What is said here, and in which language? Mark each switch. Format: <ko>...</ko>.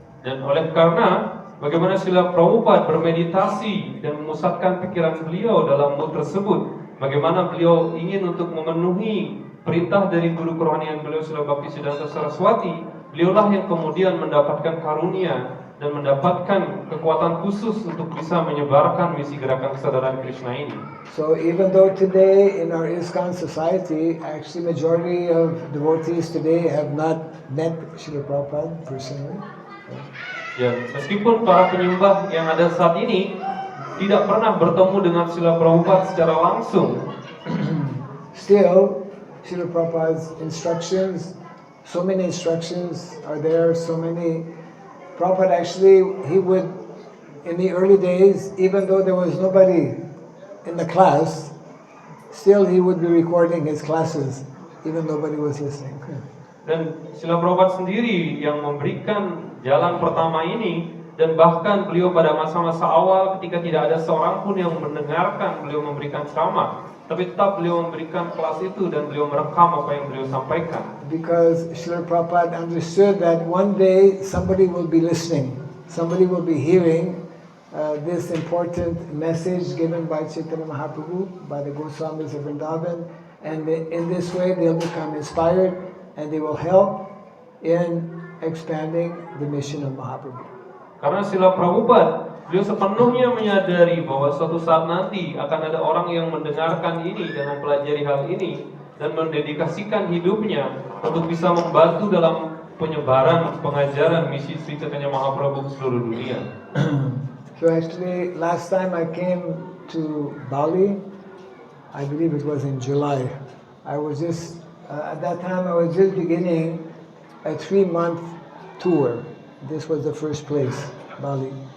<id>Dan oleh karena bagaimana Srila Prabhupada bermeditasi dan memusatkan pikiran beliau dalam mood tersebut, bagaimana beliau ingin untuk memenuhi perintah dari guru kerohanian beliau Srila Bhaktisiddhanta Saraswati, beliaulah yang kemudian mendapatkan karunia dan mendapatkan kekuatan khusus untuk bisa menyebarkan misi gerakan kesadaran Krishna ini.</id> <en>So even though today in our ISKCON society, actually majority of devotees today have not met Srila Prabhupada personally.</en> <id>Ya, meskipun para penyembah yang ada saat ini tidak pernah bertemu dengan Srila Prabhupada secara langsung,</id> <en>still Srila Prabhupada's instructions, so many instructions are there, so many. Prabhupada actually, he would, in the early days, even though there was nobody in the class, still he would be recording his classes, even nobody was listening.</en> <id>Dan Srila Prabhupada sendiri yang memberikan jalan pertama ini, dan bahkan beliau pada masa-masa awal ketika tidak ada seorang pun yang mendengarkan beliau memberikan ceramah, tapi tetap beliau memberikan kelas itu dan beliau merekam apa yang beliau sampaikan.</id> <en>Because Srila Prabhupada understood that one day somebody will be listening, somebody will be hearing this important message given by Chaitanya Mahaprabhu, by the Goswamis of Vrindavan, and in this way they'll become inspired and they will help in expanding the mission of Mahaprabhu.</en> <id>Karena Srila Prabhupada, beliau sepenuhnya menyadari bahwa suatu saat nanti akan ada orang yang mendengarkan ini dan mempelajari hal ini dan mendedikasikan hidupnya untuk bisa membantu dalam penyebaran pengajaran misi Sri Chaitanya Mahaprabhu ke seluruh dunia.</id> <en>So actually, last time I came to Bali, I believe it was in July. I was just at that time I was just beginning a 3-month tour. This was the first place, Bali.</en>